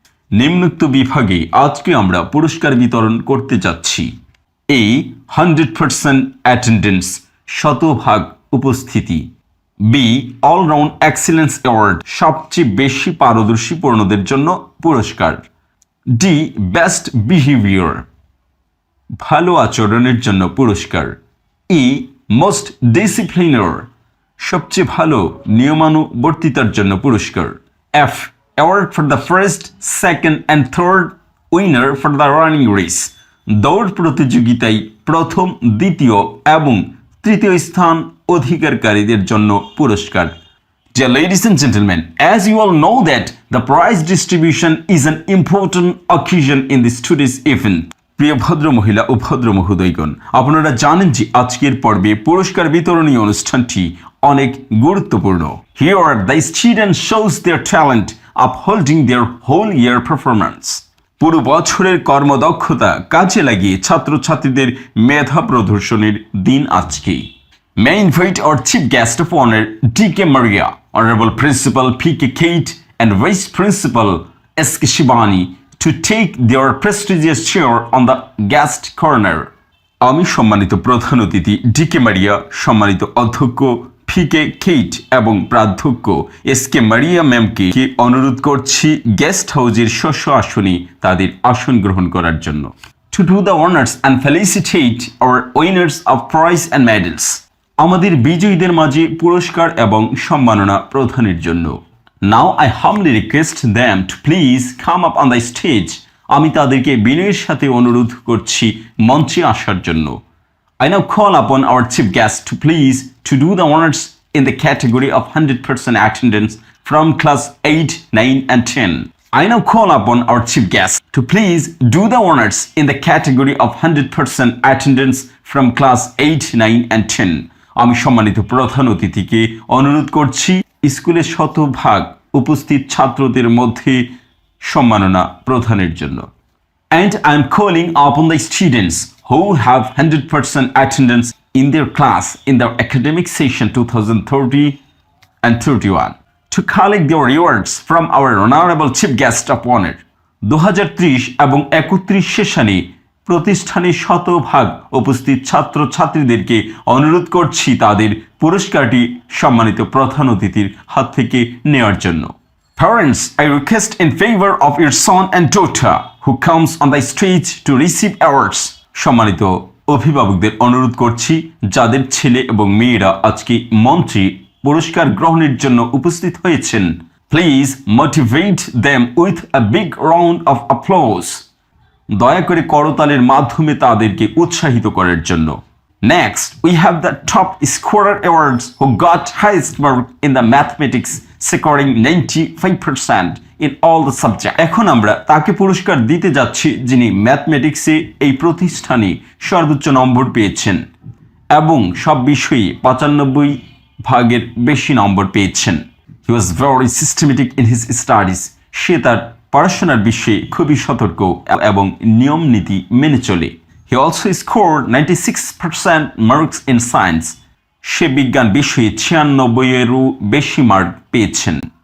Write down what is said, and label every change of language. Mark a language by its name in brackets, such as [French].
[Bangla] নিম্নোক্ত বিভাগে আজকে আমরা পুরস্কার বিতরণ করতে যাচ্ছি। A. [English] 100% attendance, [Bangla] শতভাগ উপস্থিতি। [English] B. All-round excellence award, [Bangla] সবচেয়ে বেশি পারদর্শীপূর্ণদের জন্য পুরস্কার। D. [English] Best behavior, [Bangla] ভালো আচরণের জন্য পুরস্কার। E. [English] Most discipliner, [Bangla] সবচেয়ে ভালো নিয়মানুবর্তিতার জন্য পুরস্কার। F. [English] Award for the first, second and third winner for the running race, [Bangla] দৌড় প্রতিযোগিতায় প্রথম, দ্বিতীয় এবং তৃতীয় স্থান অধিকারীদের জন্য পুরস্কার। [English] Dear ladies and gentlemen, as you all know that the prize distribution is an important occasion in this today's event. [Bangla] প্রিয় ভদ্র মহিলা ও ভদ্র মহোদয়গণ, আপনারা জানেন যে আজকের পর্বে পুরস্কার বিতরণী অনুষ্ঠানটি অনেক গুরুত্বপূর্ণ। [English] Here the students shows their talent upholding their whole year performance. [Bangla] পুরো বছরের কর্মদক্ষতা কাজে লাগিয়ে ছাত্রছাত্রীদের মেধা প্রদর্শনের দিন আজকে। [English] May I invite our chief guest of honor, D.K. Maria, Honorable Principal P.K. Kate and Vice Principal S.K. Shibani to take their prestigious chair on the guest corner. [Bangla] আমি সম্মানিত প্রধান অতিথি D.K. Maria, সম্মানিত অধ্যক্ষ P.K. Kate এবং প্রাধ্যক্ষ S.K. Maria ম্যামকে অনুরোধ করছি গেস্ট হাউসের শস্য আসনে তাদের আসন গ্রহণ করার জন্য। [English] To do the honors and felicitate our winners of prize and medals. [Bangla] আমাদের বিজয়ীদের মাঝে পুরস্কার এবং সম্মাননা প্রদানের জন্য। [English] Now I humbly request them to please come up on the stage. [Bangla] আমি তাদেরকে বিনয়ের সাথে অনুরোধ করছি মঞ্চে আসার জন্য। [English] I now call upon our chief guest to please to do the honors in the category of 100% attendance from class 8, 9 and 10. I now call upon our chief guest to please do the honors in the category of 100% attendance from class 8, 9 and 10. [Bangla] আমি সম্মানিত প্রধান অতিথিকে অনুরোধ করছি স্কুলের শতভাগ উপস্থিত ছাত্রদের মধ্যে সম্মাননা প্রদানের জন্য। [English] And I'm calling upon the students who have 100% attendance in their class in the academic session 2030 and 31 to collect their rewards from our honorable chief guest of honor. [Bangla] 2030 এবং 31 সেশনে প্রতিষ্ঠানের শতভাগ উপস্থিত ছাত্রছাত্রীদেরকে অনুরোধ করছি তাদের পুরস্কারটি সম্মানিত প্রধান অতিথির হাত থেকে নেওয়ার জন্য। [English] Parents, I request in favor of your son and daughter who comes on the stage to receive awards. [Bangla] সম্মানিত অভিভাবকদের অনুরোধ করছি যাদের ছেলে এবং মেয়েরা আজকে মঞ্চে পুরস্কার গ্রহণের জন্য উপস্থিত হয়েছেন, [English] Please motivate them with a big round of applause. [Bangla] দয়া করে করতালের মাধ্যমে তাদেরকে উৎসাহিত করার জন্য। [English] Next, we have the top scorer awards who got highest mark in the mathematics, scoring 95% in all the subjects. [Bangla] এখন আমরা তাকে পুরস্কার দিতে যাচ্ছি যিনি ম্যাথমেটিক্সে এই প্রতিষ্ঠানে সর্বোচ্চ নম্বর পেয়েছেন এবং সব বিষয়ে 95 ভাগের বেশি নম্বর পেয়েছেন। [English] He was very systematic in his studies. [Bangla] সে তার পড়াশোনার বিষয়ে খুবই সতর্ক এবং নিয়ম নীতি মেনে চলে। [English] He also scored 96% marks in science. [Bangla] সে বিজ্ঞান বিষয়ে 96-এরও বেশি মার্ক পেয়েছেন।